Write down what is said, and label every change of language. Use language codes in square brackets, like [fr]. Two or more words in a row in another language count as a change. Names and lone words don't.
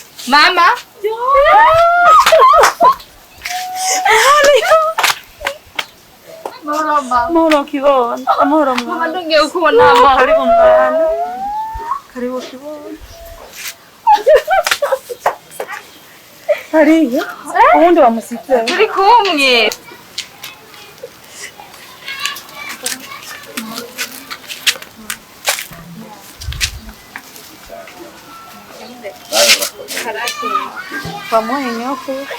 [rn] Mama. Mahoro kibondo. Amahoro mwana. Mama ndongeye kubona mama. [sw] Karibu mwana. Karibu kibondo. [rn] Hariya. Ubundi wamusitse. Turi kumwe. Pamoja nyoko.